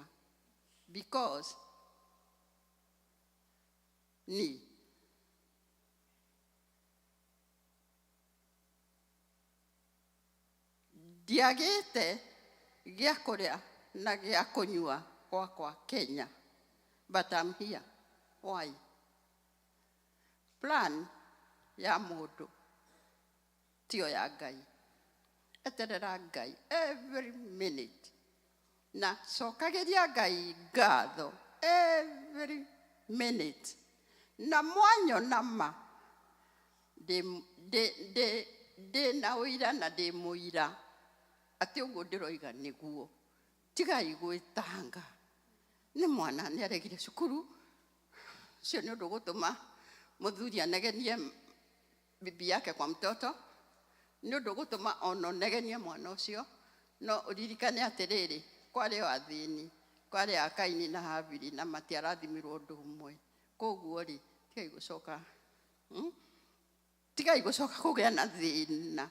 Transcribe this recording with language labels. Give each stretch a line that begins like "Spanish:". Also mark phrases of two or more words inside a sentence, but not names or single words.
Kikuyu: Because ndiagĩte gĩa kũrĩa na gĩa kũnyua gwakwa Kenya.
English: But I'm here. Why?
Kikuyu: Plan ya mũndũ tiyo ya Ngai. Eterera Ngai
English: every minute.
Kikuyu: Na cokagĩria Ngai ngatho
English: every minute.
Kikuyu: Na mwanyona ma ndĩ na ũira na ndĩ mũira atĩ ũguo ndĩroiga nĩguo. Tigai gwĩtanga. Nĩ mwana nĩ aregire cukuru. Sio nĩ ũndũ gũtũma mũthuri anegenie
Swahili: bibi yake kwa mtoto.
Kikuyu: Nĩ ũndũ gũtũma ono negenie mwana ũcio. No ũririkane atĩrĩrĩ, kwarĩ o athĩni, kwarĩ a Kaini na Habili na matiarathimirwo ũndũ ũmwe. Koguo rĩ, tigai gũcoka kũgĩa na thĩna.